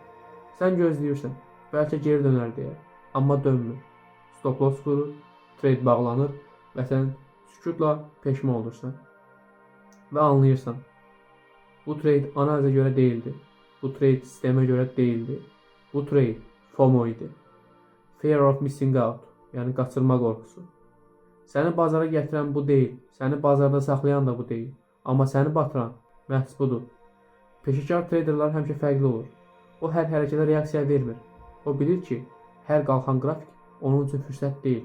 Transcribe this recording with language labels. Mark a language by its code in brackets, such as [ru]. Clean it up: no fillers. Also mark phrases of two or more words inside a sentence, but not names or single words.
[az] Sən gözləyirsən, bəlkə geri dönər deyə. Amma dönmür. [en] Stop loss [az] vurur, trade bağlanır və sən sükutla peşman olursan. Və anlayırsan, bu trade analizə görə deyildi. Bu trade sistemə görə deyildi. Bu trade FOMO idi. [en] Fear of missing out, [az] yəni qaçırma qorxusu. Səni bazara gətirən bu deyil, səni bazarda saxlayan da bu deyil. Amma səni batıran məhz budur. Peşəkar traderlar həmişə fərqli olur. O hər hərəkətə reaksiya vermir. O bilir ki, hər qalxan qrafik onun üçün fürsət deyil.